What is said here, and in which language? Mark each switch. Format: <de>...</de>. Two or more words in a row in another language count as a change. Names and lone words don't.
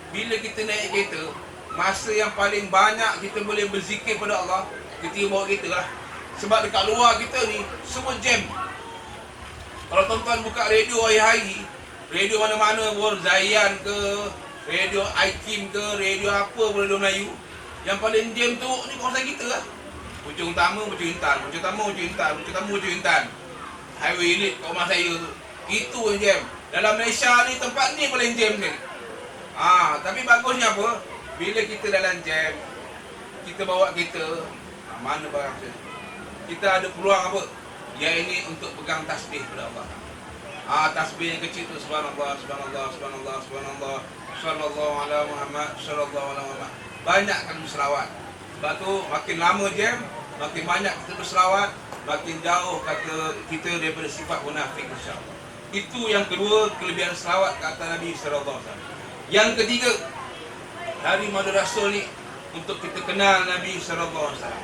<ms>bila kita naik kereta, masa yang paling banyak kita boleh berzikir pada Allah ketika bawa kereta lah. Sebab dekat luar kita ni semua jam. Kalau tuan-tuan buka radio hari-hari, radio mana-mana pun, Zayan ke, radio Aikim ke, radio apa pun, radio Melayu, yang paling jam tu ni kawasan kita lah. Pucung Utama, Pucung Intan, Pucung Utama, Pucung Intan, Pucung Utama, Pucung Intan. Highway Elite kat rumah saya tu. Itu yang jam. Dalam Malaysia ni tempat ni paling jam ni. Tapi bagusnya apa? Bila kita dalam jam, kita bawa kereta, mana barang tu? Kita ada peluang apa? Yang ini untuk pegang tasbih kepada Allah. Tasbih yang kecil tu,</ms> <ar>سبحان الله، سبحان الله، سبحان الله، سبحان الله، صلى الله على محمد، صلى الله على محمد.</ar> <ms>Banyak kan berselawat. Sebab tu makin lama jam, makin banyak kita berselawat, makin jauh kata kita daripada sifat munafik,</ms> <ar>إن شاء الله.</ar> <ms>Itu yang kedua, kelebihan selawat ke atas Nabi</ms> <ar>صلى الله عليه وسلم.</ar> <ms>Yang ketiga, dari Maulid Rasul ni untuk kita kenal Nabi</ms> <ar>صلى الله عليه وسلم.</ar>